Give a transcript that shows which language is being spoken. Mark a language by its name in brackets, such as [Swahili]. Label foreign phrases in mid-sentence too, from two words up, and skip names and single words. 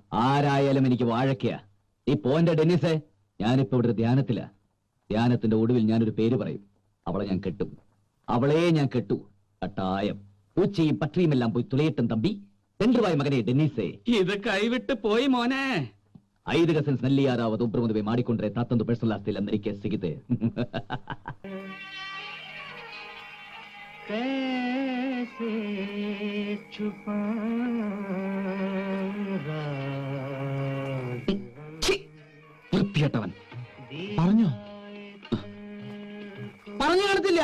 [Malayalam] ആരായാലും എനിക്ക് വാഴക്കയാ. ഈ പോന്റെ ഡെന്നിസേ, ഞാനിപ്പോ ഇവിടെ ധ്യാനത്തിലാ. ധ്യാനത്തിന്റെ ഒടുവിൽ ഞാനൊരു പേര് പറയും. അവളെ ഞാൻ കെട്ടും. അവളെ ഞാൻ കെട്ടു. കട്ടായം. പൂച്ചയും പട്ടിയും എല്ലാം പോയി തുളയട്ടും തമ്പി. തെണ്ടുവായ മകനെ ഡെന്നിസേ. ഇത് കൈവിട്ട് പോയി മോനെ. [Kannada] 5 ಕಸಿನ್ಸ್ ನಲ್ಲಿ ಯಾರಾவது ಒಬ್ಬರು ಮದುವೆ ಮಾಡಿಕೊಂಡ್ರೆ ತಾತಂದು ಪರ್ಸನಲ್ ಆಸ್ತಿ ಎಲ್ಲರಿಕೆ ಸಿಗುತ್ತೆ. [Malayalam] വൃത്തികെട്ടവൻ. പറഞ്ഞോ? പറഞ്ഞു കാണത്തില്ല.